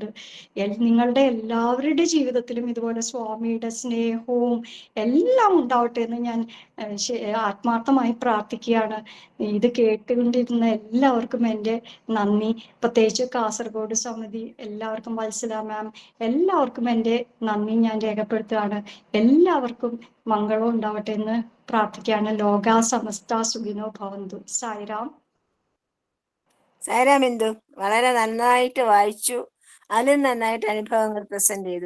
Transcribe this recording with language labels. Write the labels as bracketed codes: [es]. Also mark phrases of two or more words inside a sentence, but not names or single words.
[ml] നിങ്ങളുടെ എല്ലാവരുടെ ജീവിതത്തിലും ഇതുപോലെ സ്വാമിയുടെ സ്നേഹവും എല്ലാം ഉണ്ടാവട്ടെ എന്ന് ഞാൻ ആത്മാർത്ഥമായി പ്രാർത്ഥിക്കുകയാണ്. ഇത് കേട്ടുകൊണ്ടിരുന്ന എല്ലാവർക്കും എൻ്റെ നന്ദി. പ്രത്യേകിച്ച് കാസർഗോഡ് സമിതി എല്ലാവർക്കും, വത്സല മാം, എല്ലാവർക്കും എൻ്റെ നന്ദി ഞാൻ രേഖപ്പെടുത്തുകയാണ്. എല്ലാവർക്കും മംഗളം ഉണ്ടാവട്ടെ എന്ന് പ്രാർത്ഥിക്കുകയാണ്. [sa] ലോകാ സമസ്ത സുഖിനോ ഭവന്തു. [ml] സായിരാം. സായിരാം ബിന്ദു, വളരെ നന്നായിട്ട് വായിച്ചു. അതിലും നന്നായിട്ട് അനുഭവങ്ങൾ പ്രസന്റ് ചെയ്തു.